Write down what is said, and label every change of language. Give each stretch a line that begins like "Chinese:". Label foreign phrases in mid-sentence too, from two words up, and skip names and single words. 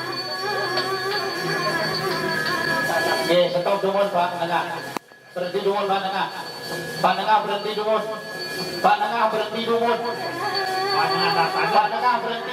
Indonesian: Oke, stop dungun Pak Nengah. Berhenti dungun Pak Nengah. Pak Nengah berhenti dungun. Pak Nengah berhenti dungun. Pak Nengah berhenti